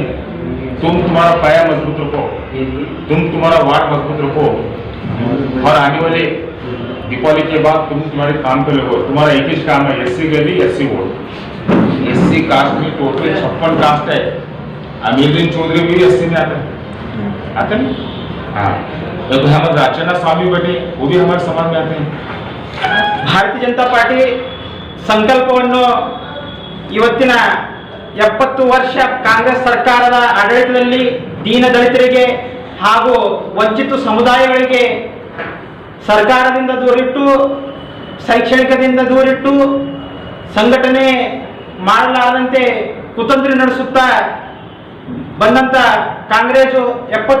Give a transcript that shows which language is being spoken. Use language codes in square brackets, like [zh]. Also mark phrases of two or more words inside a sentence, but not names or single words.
[hi] तुम तुम्हारा पाया मजबूत रखो, तुम तुम्हारा वार्ड मजबूत रखो, और आने वाले दीपावली के बाद तुम तुम्हारे काम पे लगो। तुम्हारा एक ही काम है, एससी गली [en] SC vote. SC caste [hi] में टोटल 56 कास्ट है। अमीरुद्दीन चौधरी भी एससी में आते हैं। हाँ, तो हमारे राचना स्वामी बैठे वो भी हमारे समाज में आते हैं। [kn] ಭಾರತೀಯ ಜನತಾ ಪಾರ್ಟಿ ಸಂಕಲ್ಪವನ್ನು ಇವತ್ತಿನ 70 ವರ್ಷ ಕಾಂಗ್ರೆಸ್ ಸರ್ಕಾರದ ಆಡಳಿತದಲ್ಲಿ ದೀನ ದಲಿತರಿಗೆ ಹಾಗೂ ವಂಚಿತ ಸಮುದಾಯಗಳಿಗೆ ಸರ್ಕಾರದಿಂದ ದೂರಿಟ್ಟು, ಶೈಕ್ಷಣಿಕದಿಂದ ದೂರಿಟ್ಟು, ಸಂಘಟನೆ ಮಾಡಲಾರದಂತೆ ಕುತಂತ್ರ ನಡೆಸುತ್ತಾ ಬಂದಂತ ಕಾಂಗ್ರೆಸ್ 70